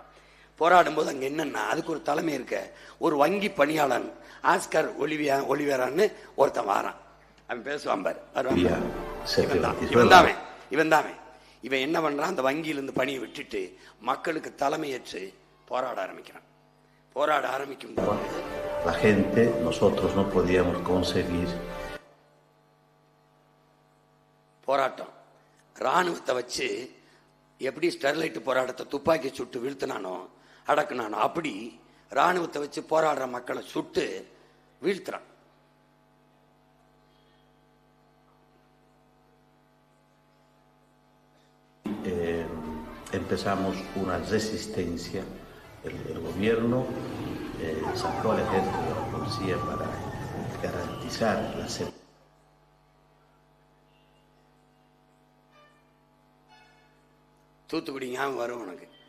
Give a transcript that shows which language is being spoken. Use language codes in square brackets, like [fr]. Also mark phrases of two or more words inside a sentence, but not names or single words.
[ta] போராடும் போது அங்க என்னன்னா, அதுக்கு ஒரு தலைமை இருக்க, ஒரு வங்கி பணியாளன் ஆஸ்கர் ஒலிவேரான்னு ஒருத்தன் வாரான். அவன் பேசுவான் பாரு, இவன் தான். இவன் என்ன பண்றான்? அந்த வங்கியிலிருந்து பணியை விட்டுட்டு மக்களுக்கு தலைமையேற்று போராட ஆரம்பிக்கிறான். போராட ஆரம்பிக்கும் போது [es] la gente, nosotros no podíamos conseguir [ta] போராட்டம். ராணுவத்தை வச்சு எப்படி ஸ்டெர்லைட் போராட்டத்தை துப்பாக்கி சுட்டு வீழ்த்தினானோ அடக்குனானோ அப்படி ராணுவத்தை வச்சு போராடுற மக்களை சுட்டு வீழ்த்துறான். [es] Empezamos una resistencia, el gobierno sacó al ejército y a la policía para garantizar la seguridad. [ta] தூத்துக்குடி ஞாபகம் வரும் உனக்கு.